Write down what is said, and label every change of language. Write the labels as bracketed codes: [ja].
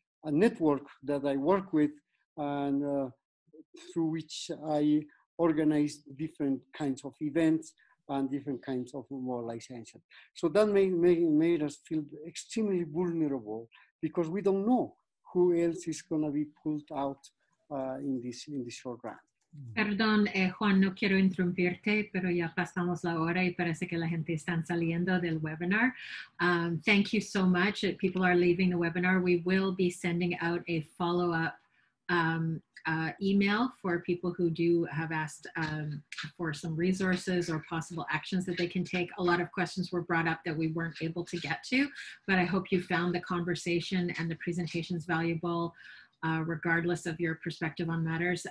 [en] network that I work with, and through which I organize different kinds of events and different kinds of mobilization. So that made us feel extremely vulnerable because we don't know who else is going to be pulled out in this short run. [es] Perdón, Juan, no quiero interrumpirte, pero ya pasamos la hora y parece que la gente está saliendo del webinar. [en] Thank you so much. People are leaving the webinar. We will be sending out a follow-up email for people who do have asked for some resources or possible actions that they can take. A lot of questions were brought up that we weren't able to get to, but I hope you found the conversation and the presentations valuable, regardless of your perspective on matters.